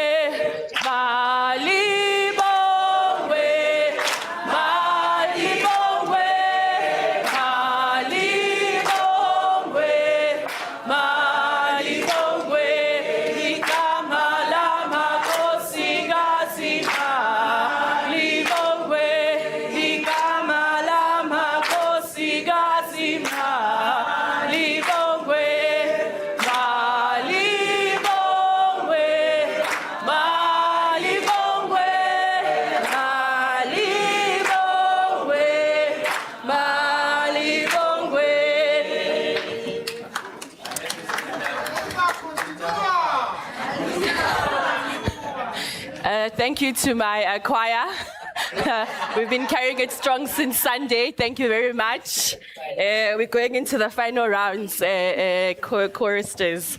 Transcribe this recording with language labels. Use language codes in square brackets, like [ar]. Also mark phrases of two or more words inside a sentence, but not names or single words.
[zu] malibongwe malibongwe malibongwe malibongwe igama lama kosikazi malibongwe igama lama kosikazi malibongwe malibongwe malibongwe malibongwe [en] Thank you to my choir. We've been carrying it strong since Sunday. Thank you very much. We're going into the final rounds, choristers.